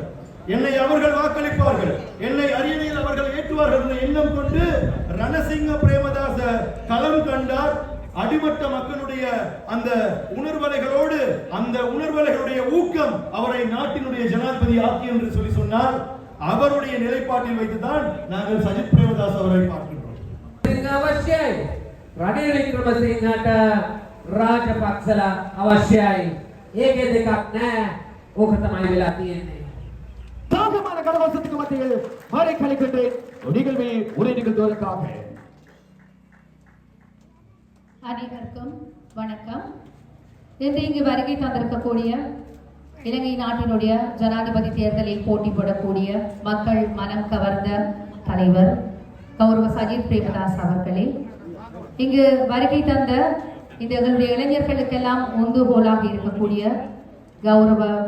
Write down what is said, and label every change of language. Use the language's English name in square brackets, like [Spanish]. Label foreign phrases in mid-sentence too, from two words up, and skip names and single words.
[Tamil] என்னை அவர்கள் வாக்களிப்பார்கள், என்னை அரியணையில் அவர்கள் ஏற்றுவார்கள் என்ற எண்ணம் கொண்டு ரணசிங்க பிரேமதாச களம் கண்டார். அடிமட்ட மக்களுடைய அந்த உணர்வலைகளோடு அந்த உணர்வலைகளுடைய ஊக்கம் அவரை நாட்டினுடைய ஜனாதிபதி ஆக்கி என்று சொன்னால் அவருடைய நிலைப்பாட்டில் வைத்துதான் நாங்கள் சஜித் பிரேமதாஸ் அவரை பார்க்கின்றோம். [Sinhala] අවශ්‍යයි රනිල් වික්‍රමසිංහට රාජපක්ෂලා අවශ්‍යයි. ඒකේ දෙකක් නැහැ. ඕක තමයි වෙලා තියෙන්නේ. [Tamil] தாகமான கடவாசத்துக்கு மத்தியில் மாலை கழிக்கின்றேன் நிகழ்வை உரை நிகழ்த்துவதற்காக. அனைவருக்கும் வணக்கம். இன்று இங்கு வருகை தந்திருக்கக்கூடிய இலங்கை நாட்டினுடைய ஜனாதிபதி தேர்தலில் போட்டி போடக்கூடிய மக்கள் மனம் கவர்ந்த தலைவர் கௌரவ சஜித் பிரேமதாஸ் அவர்களே, இங்கு வருகை தந்த இந்த எங்களுடைய இளைஞர்களுக்கெல்லாம் உந்துகோலாக இருக்கக்கூடிய கௌரவ